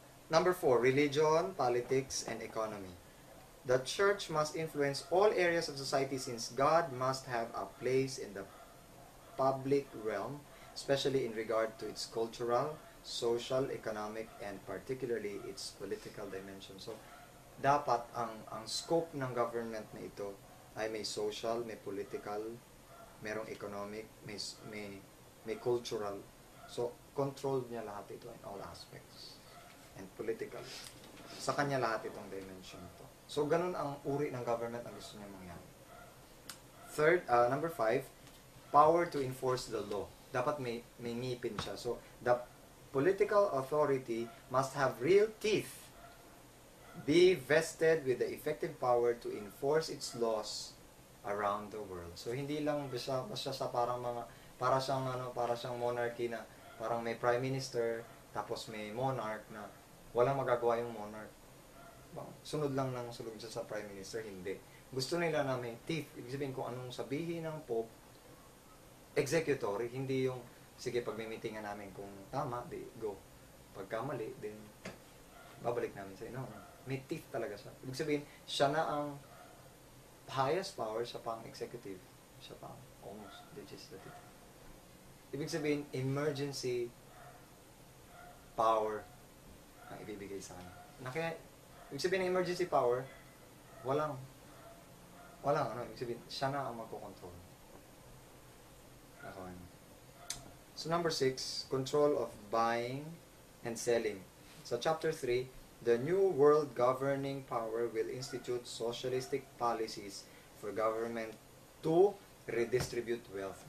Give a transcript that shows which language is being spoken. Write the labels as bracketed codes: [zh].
[en] Number 4, religion, politics, and economy. The church must influence all areas of society since God must have a place in the public realm, especially in regard to its cultural, social, economic, and particularly its political dimension. [tl] So, dapat ang scope ng government na ito ay may social, may political, merong economic, may cultural. So, controlled niya lahat ito [en] in all aspects. And political. [tl] Sa kanya lahat itong dimension to. So, ganun ang uri ng government ang gusto niya mangyari. [en] Third, number 5, power to enforce the law. [tl] Dapat may ngipin siya. [en] So, the political authority must have real teeth, be vested with the effective power to enforce its laws around the world. [tl] So, hindi lang basta sa para siyang monarchy na parang may prime minister, tapos may monarch na walang magagawa yung monarch. Sunod lang ng sulog siya sa prime minister, hindi. Gusto nila na may teeth. Ibig sabihin kung anong sabihin ng Pope, executory, hindi yung, sige, pag may meetingan namin kung tama, di go. Pagka mali, then babalik namin sa inyo. May teeth talaga siya. Ibig sabihin, siya na ang highest power, siya pang executive. Siya pang almost legislative. Ibig sabihin, emergency power ang ibibigay sa kanya. Kaya, ibig sabihin ng emergency power, walang, ibig sabihin, siya na ang magkocontrol. [en] So, number 6, control of buying and selling. So, chapter 3, the new world governing power will institute socialistic policies for government to redistribute wealth.